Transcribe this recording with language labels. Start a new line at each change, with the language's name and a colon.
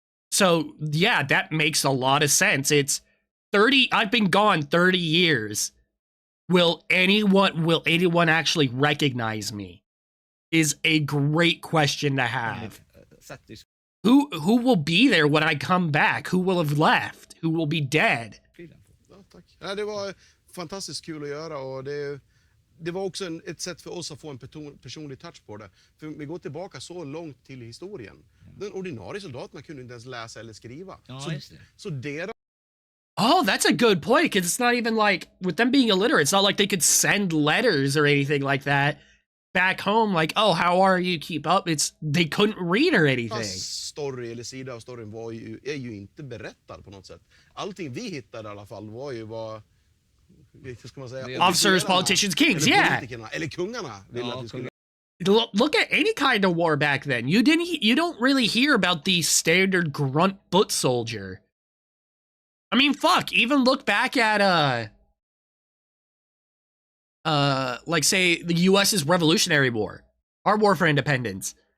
English: So yeah, that makes a lot of sense. It's 30. I've been gone 30 years. Will anyone actually recognize me? Is a great question to have. Who will be there when I come back? Who will have left? Who will be dead?
Swedish: Ja, tack. Ja, det var fantastiskt kul att göra, och det var också ett sätt för oss att få en personlig touch på det. För vi går tillbaka så långt till historien. Den ordinarie soldaterna kunde inte ens läsa eller skriva. Så deras...
English: Oh, that's a good point, because it's not even like, with them being illiterate, it's not like they could send letters or anything like that back home, like, oh, how are you, keep up. They couldn't read or anything.
Swedish: Story eller sida av storyn är ju inte berättad på något sätt. Allting vi hittade i alla fall var ju vad ska man säga,
English: officers, politicians, kings,
Swedish: eller kungarna ville att vi skulle.
English: look at any kind of war back then. You don't really hear about the standard grunt foot soldier. I mean, fuck, even look back at like say the US's Revolutionary War, our war for independence.